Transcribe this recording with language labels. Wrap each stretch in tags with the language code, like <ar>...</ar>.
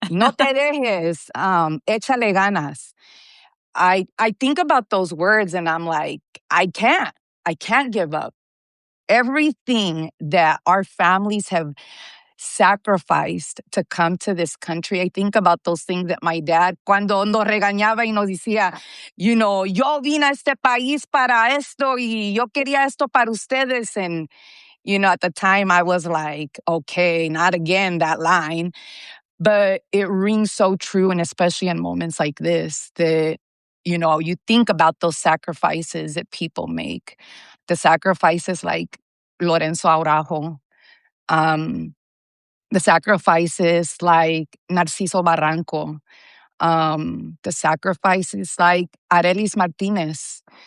<es>"No te dejes," échale ganas.</es> <en>I think about those words, and I'm like, I can't give up. Everything that our families have sacrificed to come to this country. I think about those things that my dad,</en> <es>cuando nos regañaba y nos decía, yo vine a este país para esto y yo quería esto para ustedes.</es> <en>And, at the time I was like, okay, not again, that line. But it rings so true. And especially in moments like this, that, you think about those sacrifices that people make, the sacrifices like Lorenzo Araujo, um, the sacrifices like Narciso Barranco, the sacrifices like Arelis Martinez,</en>